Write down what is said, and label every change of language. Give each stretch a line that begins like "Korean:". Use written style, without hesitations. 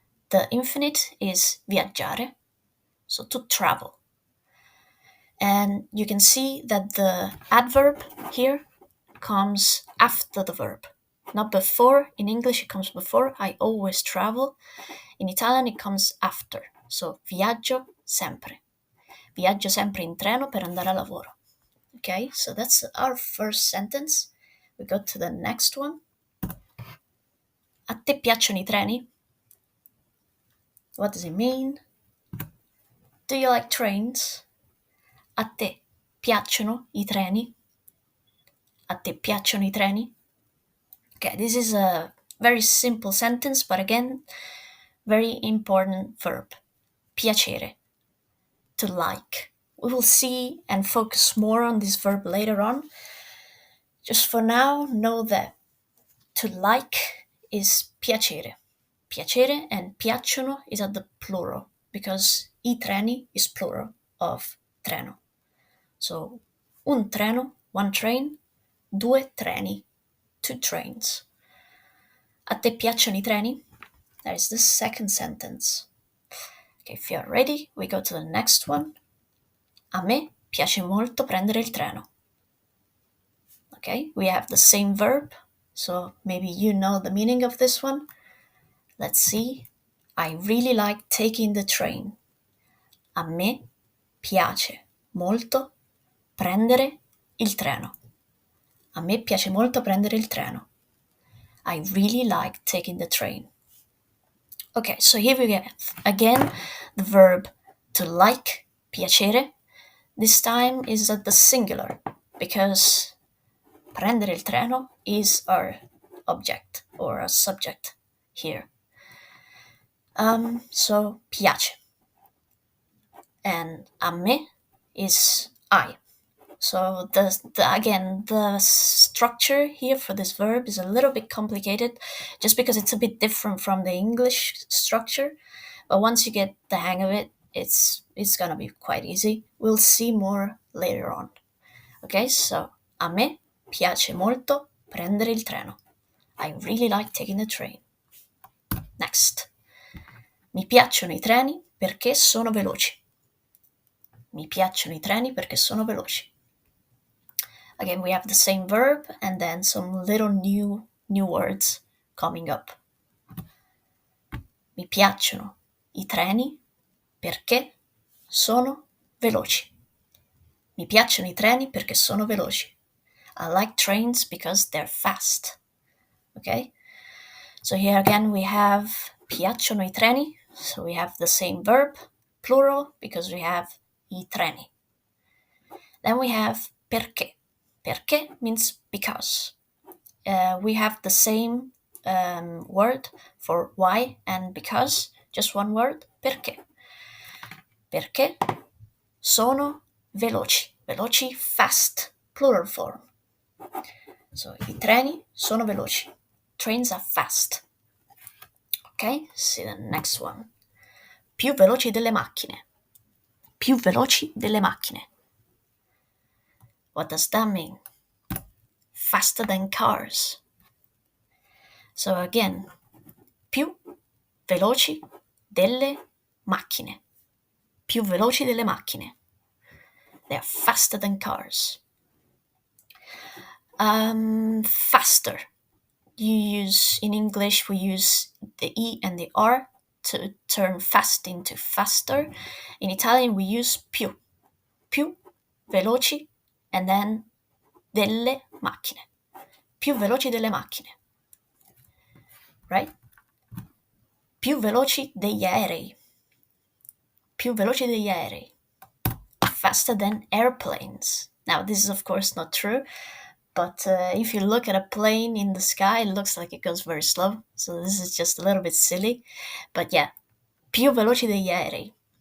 English: The infinite is viaggiare, so to travel. And you can see that the adverb here comes after the verb, not before. In English, it comes before. I always travel. In Italian, it comes after.
Italian: So, viaggio sempre. Viaggio sempre in treno per andare a lavoro.
English: Okay, so that's our first sentence. We go to the next one.
Italian: A te piacciono I treni?
English: What does it mean? Do you like trains?
Italian: A te piacciono I treni? A te piacciono I treni?
English: Okay, this is a very simple sentence, but again, very important verb. Piacere. To like. We will see and focus more on this verb later on. Just for now, know that to like is piacere. Piacere and piacciono is at the plural because I treni is plural of treno. So, un treno, one train, due treni, two trains.
Italian: A te piacciono I treni?
English: That is the second sentence. Okay, if you're ready, we go to the next one.
Italian: A me piace molto prendere il treno.
English: Okay, we have the same verb, so maybe you know the meaning of this one. Let's see. I really like taking the train.
Italian: A me piace molto prendere il treno. A me piace molto prendere il treno.
English: I really like taking the train. Okay, so here we have again the verb to like, piacere. This time is at the singular because
Italian: prendere il treno
English: is our object or a subject here. So piace. And a me is I. So the structure here for this verb is a little bit complicated just because it's a bit different from the English structure. But once you get the hang of it, it's gonna be quite easy. We'll see more later on.
Italian: Okay, so a me piace molto prendere il treno.
English: I really like taking the train. Next.
Italian: Mi piacciono I treni perché sono veloci. Mi piacciono I treni perché sono veloci.
English: Again, we have the same verb and then some little new words coming up.
Italian: Mi piacciono I treni perché sono veloci. Mi piacciono I treni perché sono veloci.
English: I like trains because they're fast. Okay? So here again we have
Italian: piacciono I treni.
English: So we have the same verb, plural, because we have I treni. Then we have perché. Perché means because. We have the same word for why and because, just one word, perché.
Italian: Perché sono veloci. Veloci, fast, plural form. So, I treni sono veloci.
English: Trains are fast.
Italian: Ok?
English: See the next one.
Italian: Più veloci delle macchine. Più veloci delle macchine.
English: What does that mean? Faster than cars. So again,
Italian: più veloci delle macchine. Più veloci delle macchine.
English: They are faster than cars. Faster. In English, we use the E and the R to turn fast into faster. In Italian, we use più.
Italian: Più veloci and then delle macchine. Più veloci delle macchine. Right? Più veloci degli aerei. Più veloci degli aerei.
English: Faster than airplanes. Now, this is of course not true, but if you look at a plane in the sky, it looks like it goes very slow. So this is just a little bit silly.
Italian: But yeah, più veloci degli aerei.